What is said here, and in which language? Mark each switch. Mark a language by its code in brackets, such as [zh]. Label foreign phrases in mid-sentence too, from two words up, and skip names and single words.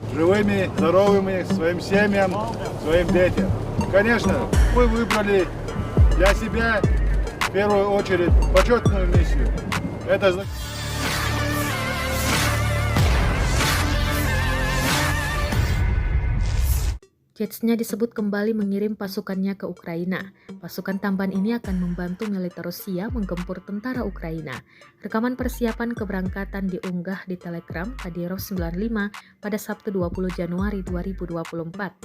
[ru] живыми, здоровыми, своим семьям, своим детям. Конечно, мы выбрали для себя в первую очередь почетную миссию. Это [id] Jetsnya disebut kembali mengirim pasukannya ke Ukraina. Pasukan tambahan ini akan membantu militer Rusia menggempur tentara Ukraina. Rekaman persiapan keberangkatan diunggah di Telegram Kadyrov 95 pada Sabtu 20 Januari 2024.